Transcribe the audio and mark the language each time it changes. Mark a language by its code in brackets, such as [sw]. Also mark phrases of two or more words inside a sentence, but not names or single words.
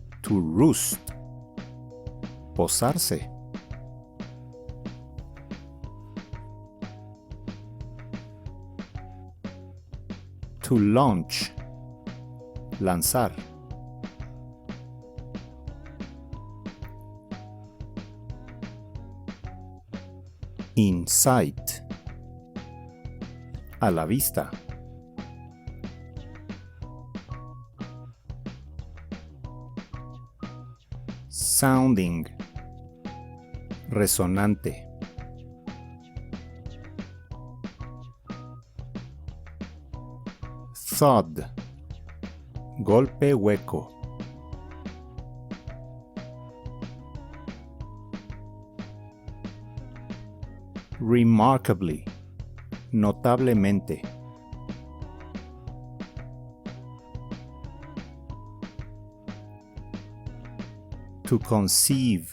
[en] To roost. Posarse. To launch. Lanzar. In sight. [es] A la vista. Sounding. Resonante. Thud. Golpe hueco. [en] Remarkably. Notablemente. To conceive.